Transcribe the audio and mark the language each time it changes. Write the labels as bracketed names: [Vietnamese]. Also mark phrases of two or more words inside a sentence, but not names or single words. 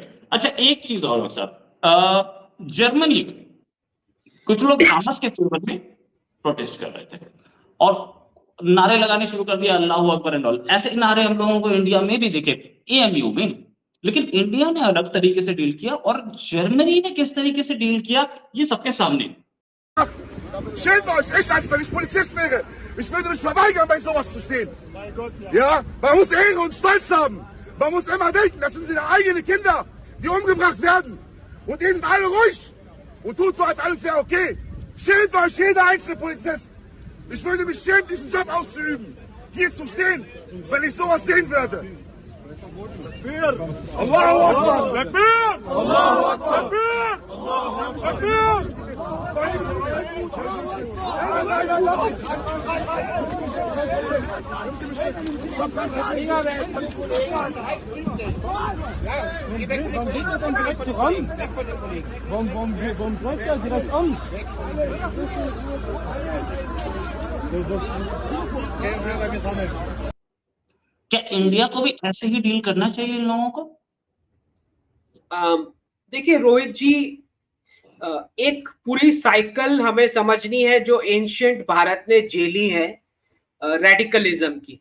[Hindi] अच्छा, एक चीज और साहब, जर्मनी कुछ लोग हमास के फेवर में प्रोटेस्ट कर रहे थे और नारे लगाने शुरू कर दिया, [Arabic] الله أكبر [English] and all. [Hindi] ऐसे नारे हम लोगों को इंडिया में भी दिखे, एएमयू में, लेकिन इंडिया ने अलग तरीके से डील किया और जर्मनी ने किस तरीके से डील किया ये सबके सामने। [German] Schämt euch! Ich, als wenn ich Polizist wäre, ich würde mich verweigern, bei sowas zu stehen. Ja? Man muss Ehre und Stolz haben. Man muss immer denken, das sind seine eigenen Kinder, die umgebracht werden. Und ihr sind alle ruhig und tut so, als alles wäre okay. Schämt euch, jeder einzelne Polizist. Ich würde mich schämen, diesen Job auszuüben. Hier zu stehen, wenn ich sowas sehen würde. [Arabic] الله أكبر! تكبير! الله أكبر! تكبير! [German] Warum greift er direkt an? [Hindi] क्या इंडिया को भी ऐसे ही डील करना चाहिए इन लोगों को? देखिए रोहित जी, एक पूरी साइकिल हमें समझनी है जो एंशिएंट भारत ने झेली है रेडिकलिज्म की।